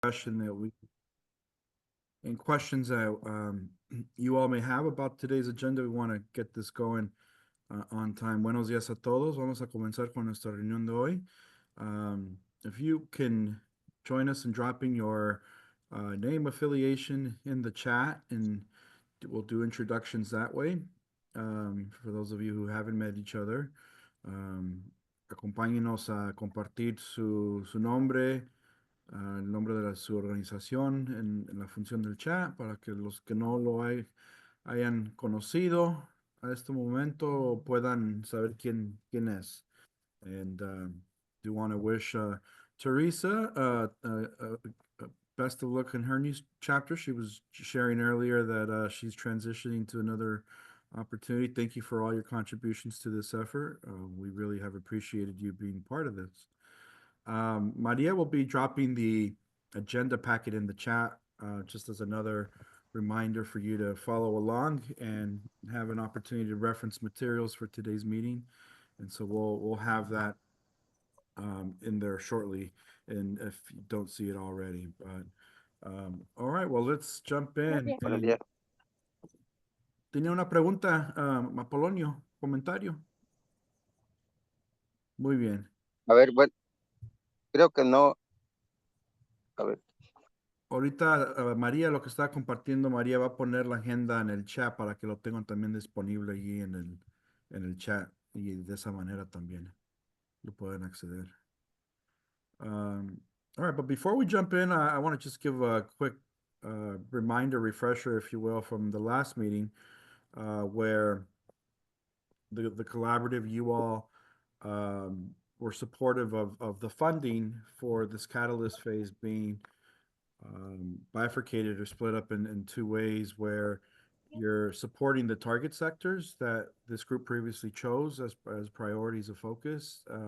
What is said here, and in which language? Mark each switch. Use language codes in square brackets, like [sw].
[en] Question that we and questions that you all may have about today's agenda. We want to get this going on time. [es] Buenos días a todos. Vamos a comenzar con nuestra reunión de hoy. [en] If you can join us in dropping your name, affiliation in the chat, and we'll do introductions that way. For those of you who haven't met each other, [es] acompáñenos a compartir su nombre, el nombre de su organización en la función del chat para que los que no lo hayan conocido a este momento puedan saber quién es. [en] And do want to wish Teresa best of luck in her new chapter. She was sharing earlier that she's transitioning to another opportunity. Thank you for all your contributions to this effort. We really have appreciated you being part of this. Maria will be dropping the agenda packet in the chat, just as another reminder for you to follow along and have an opportunity to reference materials for today's meeting. And so we'll have that in there shortly, and if you don't see it already. But all right, well, let's jump in. [es] Buenos días. Tenía una pregunta, Apolonio, comentario. Muy bien. A ver, bueno, creo que no. A ver, Ahorita María, lo que está compartiendo, María va a poner la agenda en el chat para que lo tengan también disponible allí en el chat y de esa manera también lo pueden acceder. [en] All right, but before we jump in, I want to just give a quick reminder, refresher, if you will, from the last meeting where the collaborative, you all were supportive of the funding for this catalyst phase being bifurcated or split up in two ways where you're supporting the target sectors that this group previously chose as priorities of focus.